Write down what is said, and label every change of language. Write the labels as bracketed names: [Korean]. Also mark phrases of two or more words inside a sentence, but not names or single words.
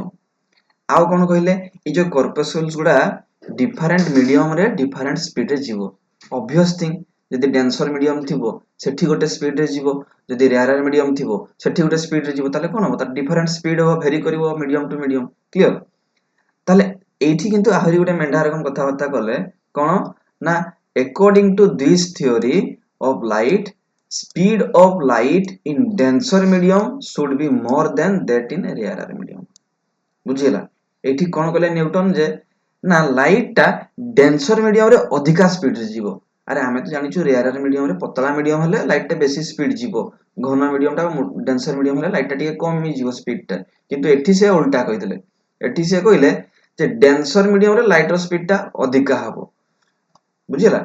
[Odia] ଆଉ କଣ କହିଲେ, ଏଇ ଯୋଉ କର୍ପସଲ୍ସ ଗୁଡା [English] different mediumରେ different speedରେ [Odia] ଯିବ। [English] obvious thing, [Odia] ଯଦି [English] denser medium [Odia] ଥିବ ସେଠି ଗୋଟେ ସ୍ପିଡରେ ଯିବ, ଯଦି [English] rarer medium [Odia] ଥିବ ସେଠି ଗୋଟେ ସ୍ପିଡରେ ଯିବ, ତାହେଲେ କଣ ହବ, ତାର [English] different speed [Odia] ହବ, ଭେରି କରିବ [English] medium to medium, [Odia] କ୍ଲିୟର। ତାହେଲେ ଏଇଠି କିନ୍ତୁ ଆହୁରି ଗୋଟେ ମେଣ୍ଢା ରକମ କଥାବାର୍ତ୍ତା କଲେ, କଣ ନା, [English] according to this theory of light, speed of light in denser medium should be more than that in rarer medium, [Odia] ବୁଝିହେଲା। ଏଇଠି କଣ କଲେ ନ୍ୟୁଟନ, ଯେ ନା ଲାଇଟ ଟା [English] denser medium [Odia] ରେ ଅଧିକା ସ୍ପିଡ ରେ ଯିବ। ଆରେ ଆମେ ତ ଜାଣିଛୁ [English] rarer medium [Odia] ରେ, ପତଳା ମିଡିୟମ ହେଲେ ଲାଇଟ ଟା ବେଶୀ ସ୍ପିଡ ଯିବ, ଘନ ମିଡିୟମ ଟା, [English] denser medium [Odia] ହେଲେ ଲାଇଟ ଟା ଟିକେ କମ ହେଇଯିବ ସ୍ପିଡ ଟା। କିନ୍ତୁ ଏଠି ସେ ଉଲ୍ଟା କହିଦେଲେ, ଏଠି ସେ କହିଲେ ଯେ [English] denser medium [Odia] ରେ ଲାଇଟ ର ସ୍ପିଡ ଟା ଅଧିକା ହବ, ବୁଝିଲା।